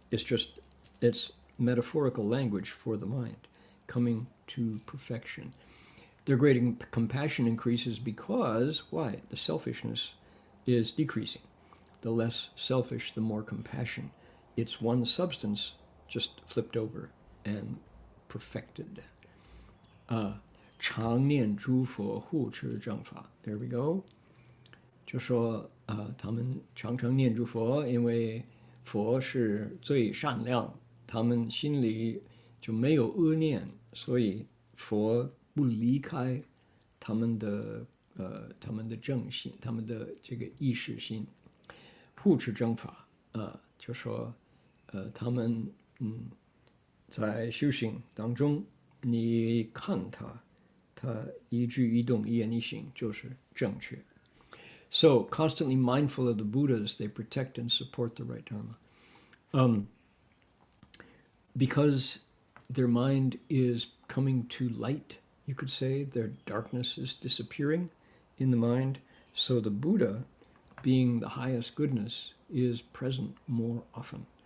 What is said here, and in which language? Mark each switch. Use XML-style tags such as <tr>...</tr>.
<en>It's metaphorical language for the mind, coming to perfection. Their great compassion increases because, why? The selfishness is decreasing. The less selfish, the more compassion. It's one substance just flipped over and perfected.</en> <zh>常念诸佛护持正法</zh> <en>There we go.</en> <zh>就说他们常常念诸佛，因为佛是最善良，他们心里就没有恶念，所以佛不离开他们的正心，他们的这个意识心。护持正法，就说他们在修行当中。你看他一举一动一言一行就是正确。</zh> <en>So constantly mindful of the Buddhas, they protect and support the right Dharma. Because their mind is coming to light, you could say, their darkness is disappearing in the mind. So the Buddha, being the highest goodness, is present more often.</en>